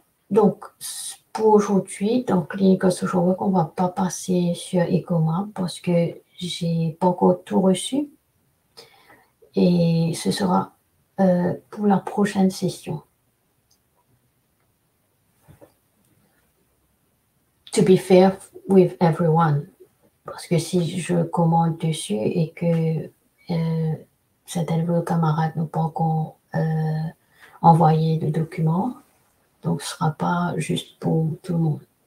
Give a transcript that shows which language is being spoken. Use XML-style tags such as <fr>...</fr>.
<fr>Donc, pour aujourd'hui, dans Clinical Social Work, on ne va pas passer sur ECOMAP parce que j'ai pas encore tout reçu. Et ce sera pour la prochaine session.</fr> <en>To be fair with everyone.</en> <fr>Parce que si je commande dessus et que certains de vos camarades n'ont pas encore envoyé le document, donc ce ne sera pas juste pour tout le monde.</fr>